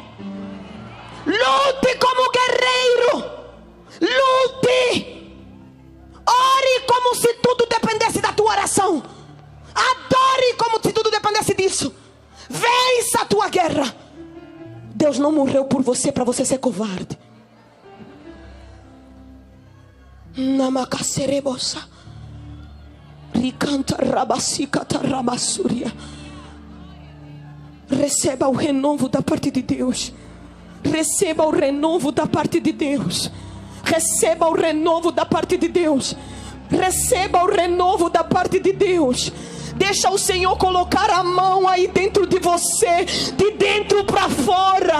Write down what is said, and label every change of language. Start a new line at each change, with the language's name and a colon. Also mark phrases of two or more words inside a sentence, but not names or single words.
Portuguese: Lute como guerreiro, lute. Ore como se tudo dependesse da tua oração. Adore como se tudo dependesse disso. Vença a tua guerra. Deus não morreu por você para você ser covarde. Namakaserebosa. Ricanta rabasicata rabassuria. Receba o renovo da parte de Deus. Receba o renovo da parte de Deus. Receba o renovo da parte de Deus. Receba o renovo da parte de Deus. Deixa o Senhor colocar a mão aí dentro de você, de dentro para fora.